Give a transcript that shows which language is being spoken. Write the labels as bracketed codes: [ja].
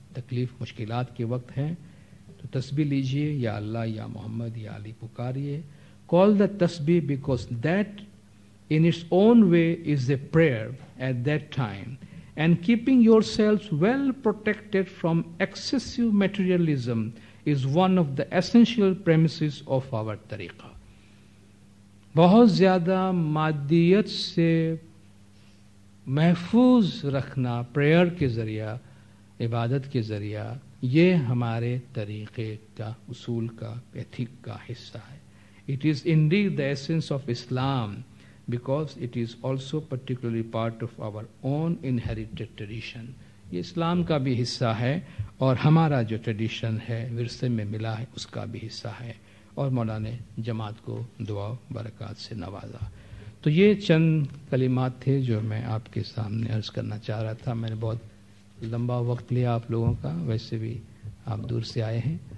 [ur] تکلیف مشکلات کے وقت ہیں تو تسبیح لیجئے، یا اللہ، یا محمد، یا علی پکاریے. [en] Call the tasbih because that in its own way is a prayer at that time, and keeping yourselves well protected from excessive materialism is one of the essential premises of our tariqa. [ur] بہت زیادہ مادیت سے محفوظ رکھنا prayer کے ذریعہ، عبادت کے ذریعہ، یہ ہمارے طریقے کا، اصول کا، ایتھک کا حصہ ہے. [en] It is indeed the essence of Islam because it is also particularly part of our own inherited tradition. [ur] یہ اسلام کا بھی حصہ ہے اور ہمارا جو ٹریڈیشن ہے، ورثے میں ملا ہے، اس کا بھی حصہ ہے. اور مولا نے جماعت کو دعا برکات سے نوازا. تو یہ چند کلمات تھے جو میں آپ کے سامنے عرض کرنا چاہ رہا تھا. میں نے بہت لمبا وقت لیا آپ لوگوں کا، ویسے بھی آپ دور سے آئے ہیں.